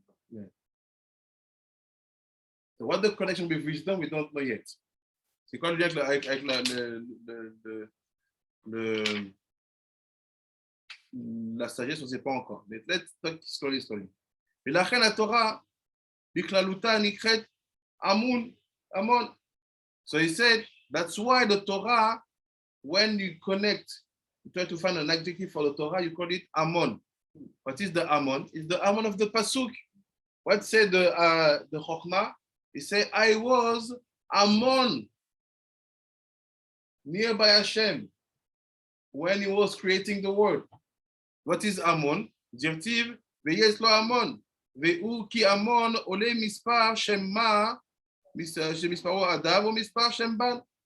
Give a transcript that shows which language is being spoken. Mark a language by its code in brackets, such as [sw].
[en] Yeah. So what the connection with wisdom, we don't know yet. [fr] C'est quoi le lien avec la sagesse, on ne sait pas encore. [en] Mais let's talk slowly. [he] ולכן התורה בכללותה נקראת Amon. [en] So he said That's why the Torah, when you connect, you try to find an adjective for the Torah, you call it Amon. What is the Amon? It's the Amon of the Pasuk. What said the Chokhmah? He said, I was Amon, nearby Hashem, when he was creating the world. What is Amon? [he] Dirtiv, ויש לו המון, והוא כי המון עולה מספר שמה, שמספרו אדם או מספר שם בן.